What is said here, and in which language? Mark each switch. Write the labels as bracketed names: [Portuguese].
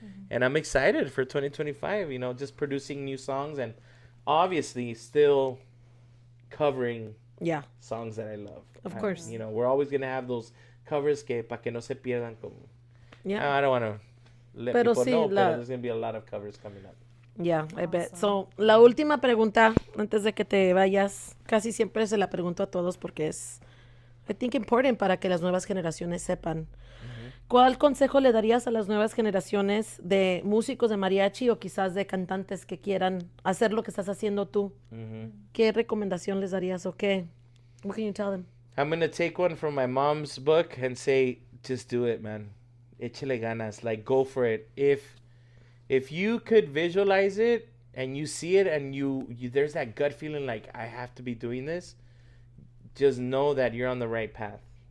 [English] And I'm excited for 2025, just producing new songs and obviously still covering Yeah, songs that I love. Of course. We're always going to have those covers [Spanish] pa que no se pierdan como. [English] yeah, I don't want to let [Spanish] Pero [English] people [Spanish] sí, [English] know, la- but there's going to be a lot of covers coming up. yeah, I bet. [Spanish] So, la última pregunta, antes de que te vayas, casi siempre se la pregunto a todos porque es, [English] I think, important [Spanish] para que las nuevas generaciones sepan. ¿Cuál consejo le darías a las nuevas generaciones de músicos de mariachi o quizás de cantantes que quieran hacer lo que estás haciendo tú? ¿Qué recomendación les darías o qué? [English] What can you tell them? I'm going to take one from my mom's book and say, just do it, man. [Spanish] Échale ganas. [English] Like, go for it. If you could visualize it and you see it and you there's that gut feeling like, I have to be doing this, just know that you're on the right path.